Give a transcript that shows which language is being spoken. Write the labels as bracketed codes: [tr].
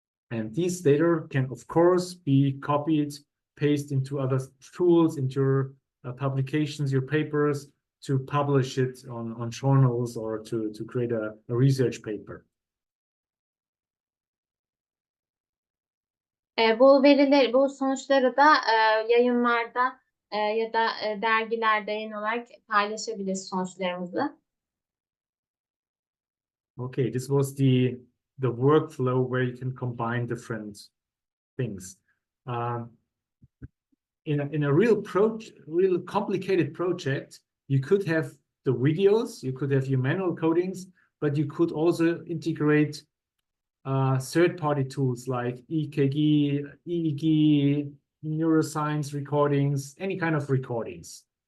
[en] And these data can, of course, be copied, pasted into other tools, into your publications, your papers, to publish it on journals or to create a research paper. [tr] Bu sonuçları da yayınlarda ya da dergilerde yayın olarak paylaşabiliriz sonuçlarımızı. [en] Okay, this was the workflow where you can combine different things. In a real complicated project, you could have the videos, you could have your manual codings, but you could also integrate third-party tools like EKG, EEG, neuroscience recordings, any kind of recordings.